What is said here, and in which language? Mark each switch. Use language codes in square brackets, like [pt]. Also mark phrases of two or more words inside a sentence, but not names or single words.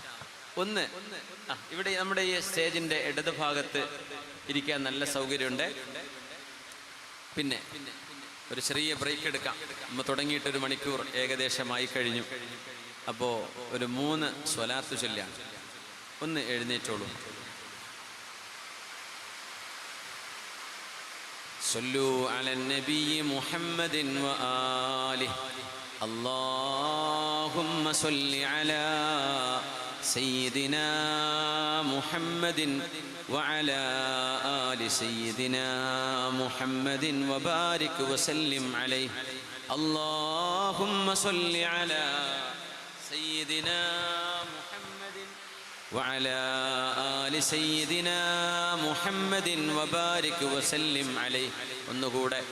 [ml] ഒന്ന് ഇവിടെ നമ്മുടെ ഈ സ്റ്റേജിന്റെ ഇടത് ഭാഗത്ത് ഇരിക്കാൻ നല്ല സൗകര്യമുണ്ട്. പിന്നെ ഒരു ചെറിയ ബ്രേക്ക് എടുക്കാം. നമ്മൾ തുടങ്ങിയിട്ട് 1 മണിക്കൂർ ഏകദേശമായി കഴിഞ്ഞു. അപ്പോൾ ഒരു 3 സ്വലാത്ത് ചൊല്ലാണ്. ഒന്ന് എഴുന്നേറ്റോളൂ. [ar] صلوا على النبي محمد وآله اللهم صل على سيدنا محمد وعلى آل سيدنا محمد وبارك وسلم عليه اللهم صل على سيدنا محمد وعلى آل سيدنا محمد وبارك وسلم عليه ونقول